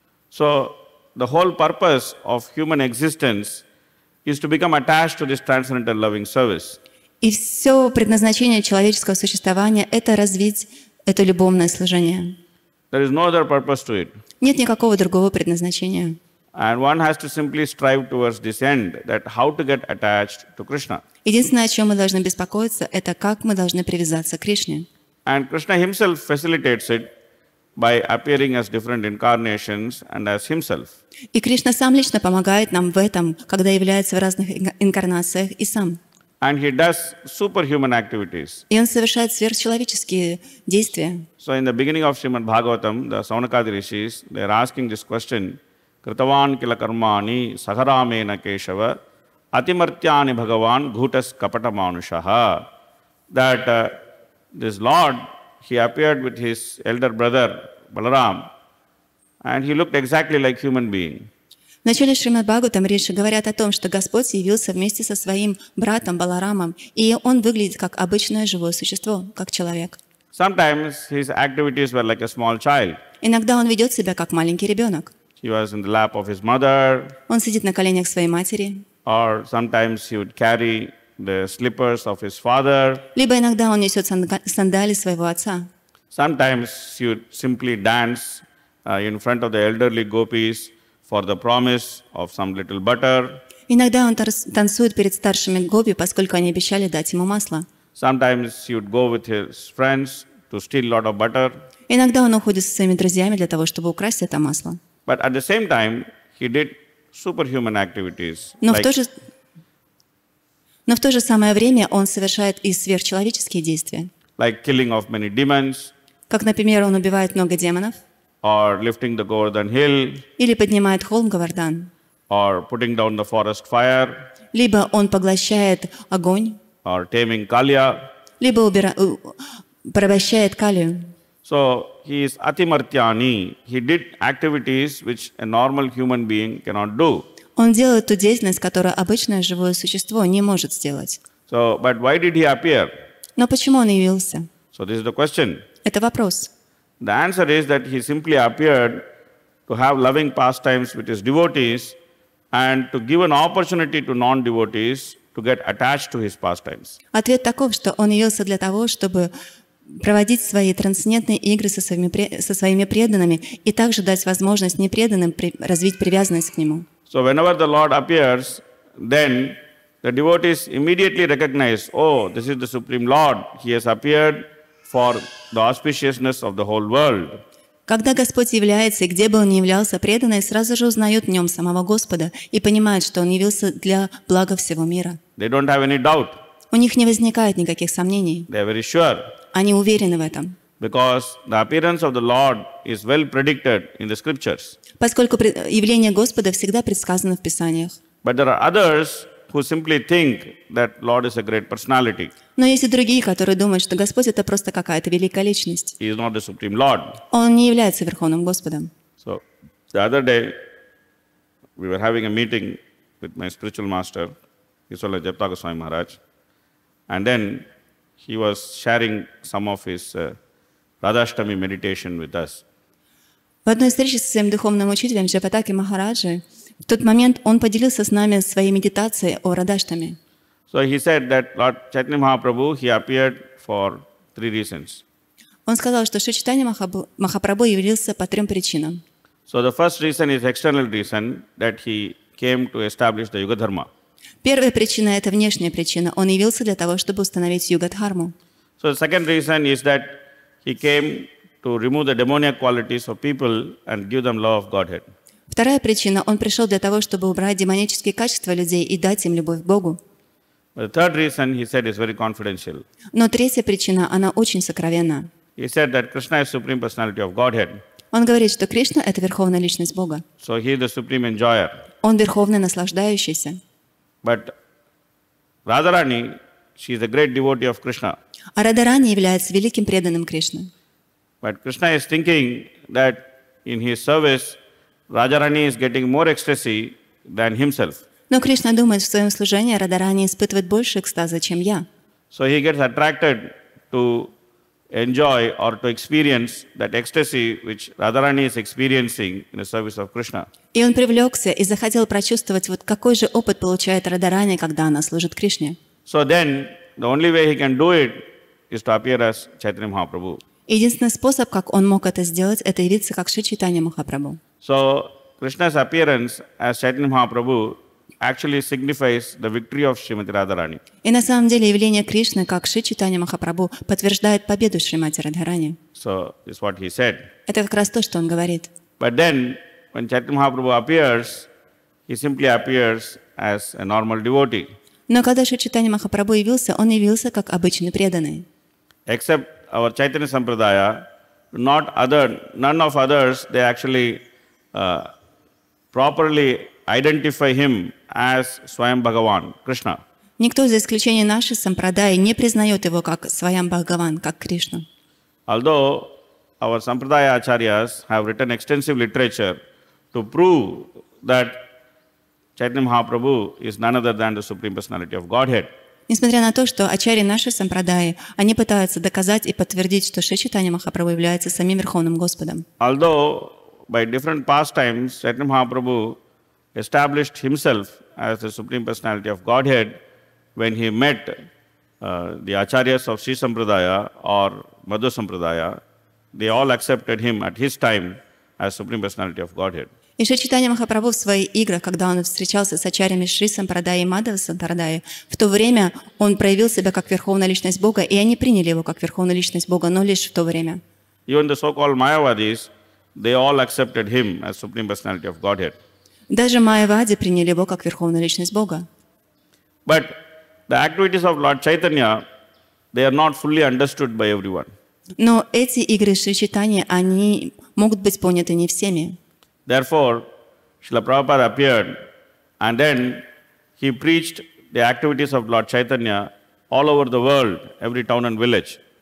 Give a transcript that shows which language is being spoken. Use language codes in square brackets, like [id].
[en] So the whole purpose of human existence is to become attached to this transcendental loving service. [ru] И все предназначение человеческого существования – это развить это любовное служение. [en] There is no other purpose to it. [ru] Нет никакого другого предназначения. [en] And one has to simply strive towards this end, that how to get attached to Krishna. [ru] Единственное, о чем мы должны беспокоиться, это как мы должны привязаться к Кришне. [en] And Krishna himself facilitates it by appearing as different incarnations and as himself. [ru] И Кришна сам лично помогает нам в этом, когда является в разных инкарнациях и сам. [en] And he does superhuman activities. [ru] И он совершает сверхчеловеческие действия. [en] So in the beginning of Shrimad Bhagavatam, the Saunakadi rishis, they are asking this question, [sa] Kritavan kila karmani saharamena keshava atimartyani bhagavan ghutas kapata manushaha. [en] That this Lord, he appeared with his elder brother Balaram, and he looked exactly like human being. [ru] В начале Шримад Бхагаватам Риши говорят о том, что Господь явился вместе со своим братом Баларамом, и он выглядит как обычное живое существо, как человек. [en] Sometimes his activities were like a small child. [ru] Иногда он ведет себя как маленький ребенок. [en] He was in the lap of his mother, [ru] Он сидит на коленях своей матери. [en] or sometimes he would carry the slippers of his father. [ru] Либо иногда он несет сандали своего отца. [en] Sometimes he would simply dance in front of the elderly gopis for the promise of some little butter. [ru] Иногда он танцует перед старшими гопи, поскольку они обещали дать ему масло. [en] Sometimes he would go with his friends to steal a lot of butter. [ru] Иногда он уходит со своими друзьями для того, чтобы украсть это масло. [en] But at the same time, he did superhuman activities. [ru] Но в то же самое время он совершает и сверхчеловеческие действия. [en] Like killing of many demons, [ru] Как, например, он убивает много демонов, [en] or lifting the Govardhan hill, [ru] или поднимает холм Говардан, [en] or putting down the forest fire, [ru] либо он поглощает огонь, [en] or taming Kalya. [ru] либо порабощает Калию. [en] So he is Atimartyani. He did activities which a normal human being cannot do. [ru] Он делает ту деятельность, которую обычное живое существо не может сделать. [en] So, but why did he appear? [ru] Но почему он явился? [en] So this is the question. [ru] Это вопрос. [en] The answer is that he simply appeared to have loving pastimes with his devotees and to give an opportunity to non-devotees to get attached to his pastimes. [ru] Ответ таков, что он явился для того, чтобы проводить свои трансцендентные игры со своими преданными и также дать возможность непреданным развить привязанность к нему. [en] So whenever the Lord appears, then the devotees immediately recognize, oh, this is the Supreme Lord. He has appeared for the auspiciousness of the whole world. [ru] Когда Господь является, и где бы Он ни являлся, преданные сразу же узнают в Нем самого Господа и понимают, что Он явился для блага всего мира. [en] They don't have any doubt. [ru] У них не возникает никаких сомнений. [en] They are very sure. [ru] Они уверены в этом. [en] Because the appearance of the Lord is well predicted in the scriptures. [ru] Поскольку явление Господа всегда предсказано в Писаниях. [en] But there are others who simply think that Lord is a great personality. [ru] Но есть и другие, которые думают, что Господь — это просто какая-то великая личность. [en] He is not the Supreme Lord. [ru] Он не является Верховным Господом. [en] So the other day, we were having a meeting with my spiritual master, Iswala Jepta Goswami Maharaj, and then he was sharing some of his Radhashtami meditation with us. [ru] В одной встрече со своим духовным учителем Джапатаки Махараджи в тот момент он поделился с нами своей медитацией о Радхаштами. [en] So he said that Lord Chaitanya Mahaprabhu, he appeared for 3 reasons. [ru] Он сказал, что Шри Чайтанья Махапрабху явился по 3 причинам. [en] So the first reason is external reason, that he came to establish the Yuga Dharma. [ru] Первая причина — это внешняя причина. Он явился для того, чтобы установить Юга-дхарму. [en] So the second reason is that he came to remove the demoniac qualities of people and give them love of Godhead. [ru] Вторая причина — он пришел для того, чтобы убрать демонические качества людей и дать им любовь к Богу. [en] But the third reason, he said, is very confidential. [ru] Но третья причина, она очень сокровенна. [en] He said that Krishna is supreme personality of Godhead. [ru] Он говорит, что Кришна — это верховная личность Бога. [en] So he is the supreme enjoyer. [ru] Он верховный наслаждающийся. [en] But Radharani, she is a great devotee of Krishna. [ru] А Радарани является великим преданным Кришны. [en] But Krishna is thinking that in his service, Radharani is getting more ecstasy than himself. [ru] Но Кришна думает, в своем служении Радарани испытывает больше экстаза, чем я. [en] So he gets attracted to enjoy or to experience that ecstasy which Radharani is experiencing in the service of Krishna. [ru] И он привлекся и захотел прочувствовать, вот какой же опыт получает Радарани, когда она служит Кришне. [en] So then, the only way he can do it is to appear as Chaitanya Mahaprabhu. [ru] Единственный способ, как он мог это сделать, это явиться как Шри Чайтанья Махапрабху. [en] So Krishna's appearance as Chaitanya Mahaprabhu actually signifies the victory of Srimati Radharani. [ru] И на самом деле явление Кришны как Шри Чайтанья Махапрабху подтверждает победу Шримати Радхарани. [en] So this is what he said. [ru] Это как раз то, что он говорит. [en] But then, when Chaitanya Mahaprabhu appears, he simply appears as a normal devotee. [ru] Но когда Шри Чайтанья Махапрабху явился, он явился как обычный преданный. [en] Except our Chaitanya Sampradaya, none of others, they actually properly identify him as Swayam Bhagavan, Krishna. [ru] Никто, за исключением нашей сампрадаи, не признает его как Сваям Бхагаван, как Кришну. [en] Although our Sampradaya Acharyas have written extensive literature to prove that Chaitanya Mahaprabhu is none other than the Supreme Personality of Godhead. [ru] Несмотря на то, что ачарьи нашей сампрадаи, они пытаются доказать и подтвердить, что Шри Чайтанья Махапрабху является самим Верховным Господом. [en] Although by different pastimes, Chaitanya Mahaprabhu established himself as the Supreme Personality of Godhead when he met the Acharyas of Sri Sampradaya or Madhva Sampradaya. They all accepted him at his time as Supreme Personality of Godhead. [ru] И Шри Чайтанья Махапрабху в своих играх, когда он встречался с ачарьями Шри Сампрадаи и Мадхава Сампрадаи, в то время он проявил себя как Верховная Личность Бога, и они приняли его как Верховную Личность Бога, но лишь в то время. [en] Even the so-called Mayavadis, they all accepted him as Supreme Personality of Godhead. [ru] Даже Майявади приняли его как Верховную Личность Бога. [en] But the activities of Lord Chaitanya, they are not fully understood by everyone. [ru] Но эти игры Шри Чайтаньи, они могут быть поняты не всеми. [en] Therefore, Srila Prabhupada appeared and then he preached the activities of Lord Chaitanya all over the world, every town and village.